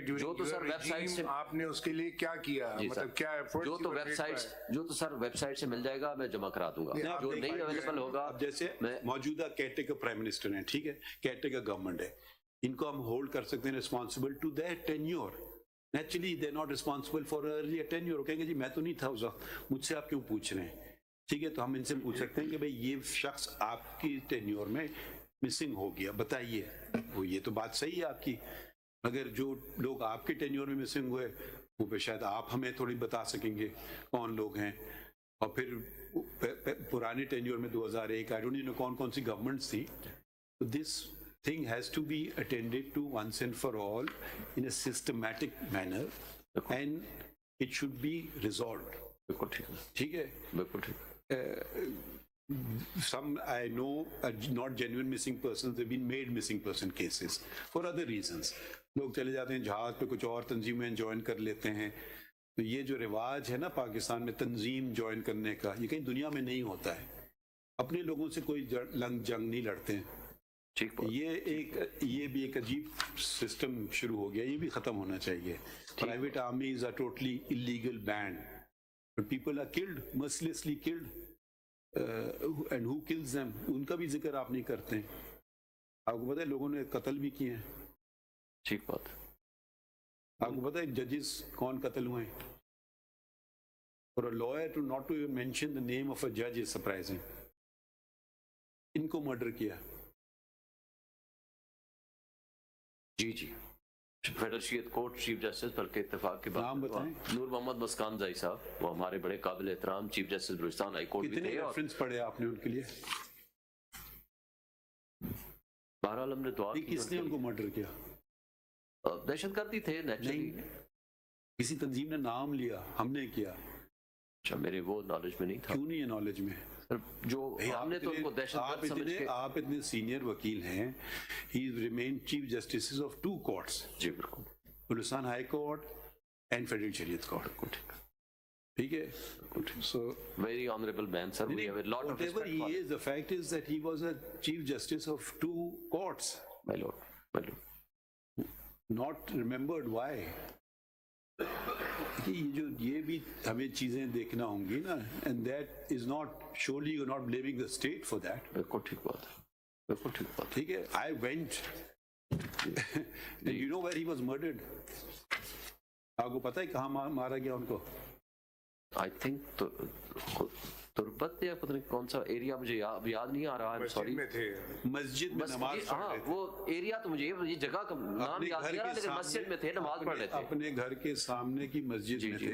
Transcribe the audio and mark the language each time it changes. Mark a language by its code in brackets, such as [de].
[ur] جو تو سر web site سے آپ نے اس کے لیے کیا کیا, مطلب کیا ایفرٹ. جو تو سر ویب سائٹ سے مل جائے گا, میں جمع کرا دوں گا. جو نہیں اویلیبل ہوگا, جیسے موجودہ کیئرٹیکر پرائم منسٹر ہیں, ٹھیک ہے, کیئرٹیکر گورنمنٹ ہے, ان کو ہم ہولڈ کر سکتے ہیں [en] Responsible to that tenure. Naturally they not responsible for early tenure. [ur] وہ کہیں گے جی میں تو نہیں تھا اس وقت, مجھ سے آپ کیوں پوچھ رہے ہیں؟ ٹھیک ہے, تو ہم ان سے پوچھ سکتے ہیں کہ بھئی یہ شخص آپ کی ٹینیور میں مسنگ ہو گیا, بتائیے. وہ یہ تو بات صحیح ہے آپ کی, مگر جو لوگ آپ کے ٹینیور میں مسنگ ہوئے وہ پہ شاید آپ ہمیں تھوڑی بتا سکیں گے کون لوگ ہیں. اور پھر پرانے ٹینیور میں 2001 [en] I don't know [ur] کون کون سی گورنمنٹس تھی. [en] This thing has to be attended to once and for all in a systematic manner and it should be resolved. ٹھیک ہے, بالکل ٹھیک. Some I know are not genuine missing persons, they've been made missing person cases for other reasons. [ur] لوگ چلے جاتے ہیں جہاز پہ, کچھ اور تنظیمیں جوائن کر لیتے ہیں. تو یہ جو رواج ہے نا پاکستان میں تنظیم جوائن کرنے کا, یہ کہیں دنیا میں نہیں ہوتا ہے. اپنے لوگوں سے کوئی لنگ جنگ نہیں لڑتے ہیں. یہ بھی ایک عجیب سسٹم شروع ہو گیا, یہ بھی ختم ہونا چاہیے. [en] private armies are totally illegal banned, but people are killed, mercilessly killed, and who kills them, [ur] ان کا بھی ذکر آپ نہیں کرتے ہیں. آپ کو پتہ ہے لوگوں نے قتل بھی کیے ہیں. ٹھیک بات. آپ کو پتہ ہے ججز کون قتل ہوئے ہیں؟ [en] For a lawyer to not to even mention the name of a judge is surprising. [ur] ان کو مرڈر کیا. جی federal court chief justice بلکہ اتفاق کے بعد نور محمد مسکان زائی صاحب, وہ ہمارے بڑے قابل احترام chief justice Balochistan high court بھی تھے. کتنے ریفرنس پڑھے آپ نے ان کے لیے؟ بہرحال ہم نے دعا کی. کس نے ان کو مرڈر کیا؟ دہشت گردی تھے نیچرلی. کسی تنظیم نے نام لیا, ہم نے کیا. اچھا, میرے وہ نالج میں نہیں تھا. کیوں نہیں ہے نالج میں؟ جو ہم نے تو ان کو دہشت گرد سمجھ کے. آپ اتنے سینئر وکیل ہیں. [en] He remain chief justice of 2 courts. [ur] جی بالکل. Balochistan high court and federal شریعت کورٹ. ٹھیک ہے. So [en] very honorable man, sir. We have a lot of respect for him. Whatever he is, the fact is that he was a chief justice of 2 courts. My lord. Not remembered. Why? [ur] یہ بھی ہمیں چیزیں دیکھنا ہوں گی نا, [en] and that is not, surely you're not blaming the state for that. [ur] بالکل ٹھیک بات ہے, بالکل ٹھیک بات. ٹھیک ہے. [en] I went and you know where he was murdered. [ur] آپ کو پتہ ہے کہاں مارا گیا ان کو؟ [en] I think [ur] تربت یا پتہ نہیں کون سا ایریا, مجھے یاد نہیں آ رہا ہے. سوری, مسجد میں نماز پڑھ رہے تھے. وہ ایریا تو مجھے یہ جگہ کا نام یاد نہیں آ رہا, لیکن مسجد میں تھے, نماز پڑھ رہے تھے اپنے گھر کے سامنے کی مسجد میں تھے.